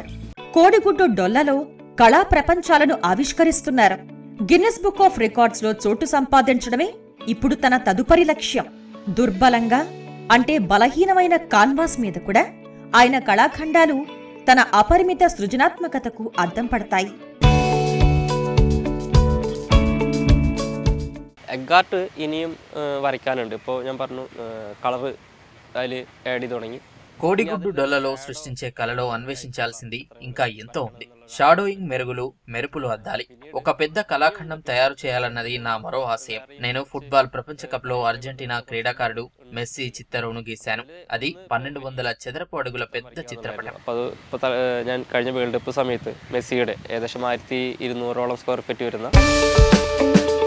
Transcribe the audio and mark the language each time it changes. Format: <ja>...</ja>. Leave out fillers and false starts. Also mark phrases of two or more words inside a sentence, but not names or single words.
<te>కోడిగుడ్డు డొల్లలో కళా ప్రపంచాలను ఆవిష్కరిస్తున్నారు. గిన్నెస్ బుక్ ఆఫ్ రికార్డ్స్ లో చోటు సంపాదించడమే ఇప్పుడు తన తదుపరి లక్ష్యం. దుర్బలంగా అంటే బలహీనమైన కాన్వాస్ మీద కూడా ఆయన కళాఖండాలు తన అపరిమిత సృజనాత్మకతకు అద్దం పడతాయి.</te> <ml>എഗ്ഗാർട്ട് ഇനിയും വരയ്ക്കാനുണ്ട്. ഇപ്പോൾ ഞാൻ പറഞ്ഞു കളർ അതിൽ ആഡ് ചെയ്ത് തുടങ്ങി.</ml> <te>కోడిగుడ్డు డొల్లలో సృష్టించే కళలో అన్వేషించాల్సింది ఇంకా ఎంతో ఉంది. షాడోయింగ్, మెరుగులు, మెరుపులు అద్దాలి. ఒక పెద్ద కళాఖండం తయారు చేయాలన్నది నా మరో ఆశయం. నేను ఫుట్బాల్ ప్రపంచ కప్ లో అర్జెంటీనా క్రీడాకారుడు మెస్సీ చిత్తరువును గీశాను. అది 1200 చదరపు అడుగుల పెద్ద చిత్రపటం.</te> <ml>അപ്പോൾ ഇപ്പോൾ ഞാൻ കഴിഞ്ഞ വേൾഡ് കപ്പ് സമയത്ത് മെസ്സിയുടെ ഏകദേശം 1200</ml> <en>square feet</en> <ml>വരുന്ന</ml>